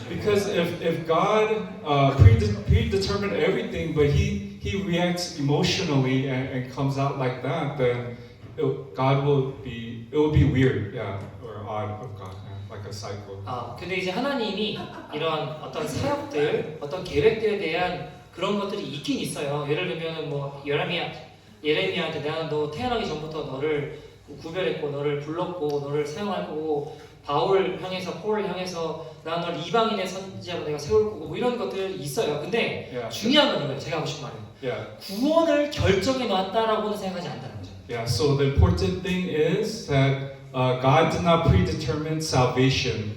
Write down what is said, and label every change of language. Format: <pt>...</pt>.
<en>Because if God predetermined everything, but He reacts emotionally and comes out like that, then it will be weird, or odd of God, like a cycle.</en> <ko>근데 이제 하나님이 이런 어떤 사역들, 어떤 계획들에 대한 그런 것들이 있긴 있어요. 예를 들면 뭐 예레미야한테 내가 너 태어나기 전부터 너를 구별했고 너를 불렀고 너를 사용할 거고 바울을 향해서 폴을 향해서 난 널 이방인의 선지자로 내가 세울 거고 뭐 이런 것들이 있어요. 근데 중요한 건 이거예요. 제가 하고 싶은 말은 구원을 결정해 놨다라고는 생각하지 않는다는 거죠.</ko> <en>Yeah. So the important thing is that God did not predetermine salvation.</en>